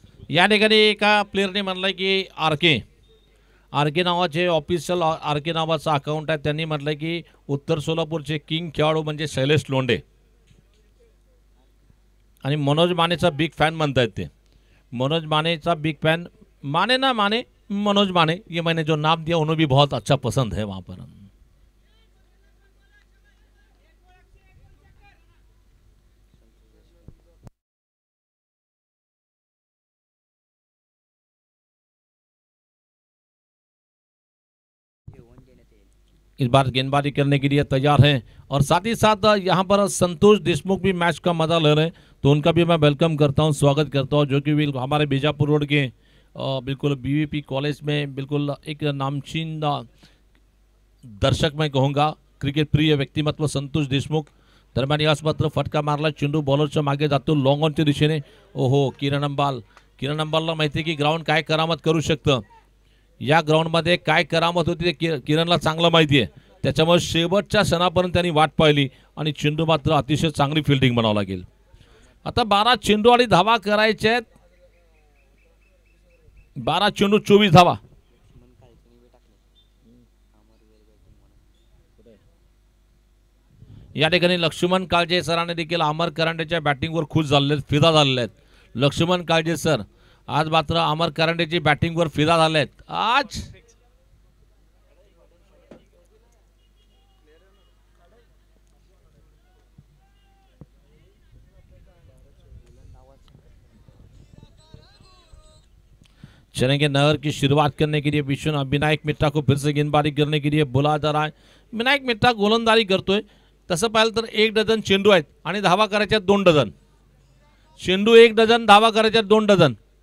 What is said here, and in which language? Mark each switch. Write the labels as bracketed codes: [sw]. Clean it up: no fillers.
[mr] या ठिकाणी एका प्लेअरने म्हणलंय की आरके नावाचे ऑफिशियल आरके नावाचा अकाउंट आहे. त्यांनी म्हटलंय की उत्तर सोलापूरचे किंग खेळाडू म्हणजे शैलेश लोंढे आणि मनोज मानेचा बिग फैन म्हणतायत ते. मनोज मानेचा बिग फैन, [hi] माने ना माने मनोज माने, ये मैंने जो नाम दिया उन्हें भी बहुत अच्छा पसंद है वहां पर. इस बार गेंदबाजी करने के लिए तैयार हैं और साथ ही साथ यहाँ पर संतोष देशमुख भी मैच का मजा ले रहे हैं. तो उनका भी मैं वेलकम करता हूँ, स्वागत करता हूँ, जो कि हमारे बीजापुर रोड के बिल्कुल बीवीपी कॉलेज में बिल्कुल एक नामचीन दर्शक मैं कहूँगा, क्रिकेट प्रिय व्यक्तिमत्व संतोष देशमुख. [mr] दरम्यान याच मात्र फटका मारला, चेंडू बॉलरच्या मागे जातो लॉंग ऑनच्या दिशेने. ओहो, किरण अंबालला माहिती आहे की ग्राउंड काय करामत करू शकतं. या ग्राउंडमध्ये काय करामत होती ते किरणला चांगलं माहिती आहे. त्याच्यामुळे शेवटच्या क्षणापर्यंत त्यांनी वाट पाहिली आणि चेंडू मात्र अतिशय चांगली फिल्डिंग बनावं लागेल. आता 12 चेंडू आणि धावा करायचे आहेत. 12 चेंडू 24 धावा. या ठिकाणी लक्ष्मण काळजे सरांनी देखील अमर करांडेच्या बॅटिंगवर खुश झालेले, फिदा झालेले आहेत. लक्ष्मण काळजे सर आज मात्र अमर करांडेची बॅटिंगवर फिदा झाले आहेत. [hi] आज चलेंगे नहर की शुरुआत करने के लिए विनायक मित्रा को फिर से गेंदबाजी करने के लिए बुलाया जा रहा है. [mr] विनायक मित्रा गोलंदाजी करतोय. तसं पाहिलं तर 1 डझन चेंडू आहेत आणि धावा करायच्या 2 डझन. चेंडू 1 डझन, धावा करायच्या 2 डझन.